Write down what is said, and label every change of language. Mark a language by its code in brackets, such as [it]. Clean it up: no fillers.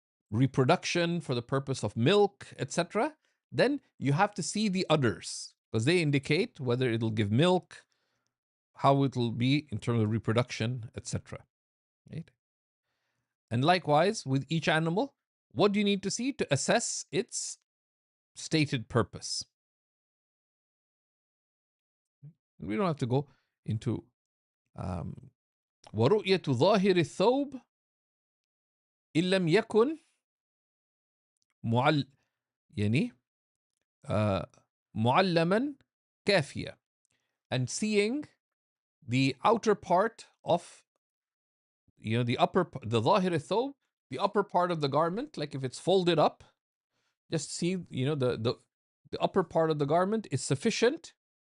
[en] reproduction, for the purpose of milk, etc., then you have to see the udders because they indicate whether it'll give milk, how it'll be in terms of reproduction, etc. Right? And likewise with each animal, what do you need to see to assess its stated purpose? We don't have to go into [ar] ورؤية ظاهر الثوب إن لم يكن يعني معلما كافية. [en] And seeing the outer part of the [ar] ظاهر الثوب, [en] the upper part of the garment, like if it's folded up, just see the upper part of the garment is sufficient.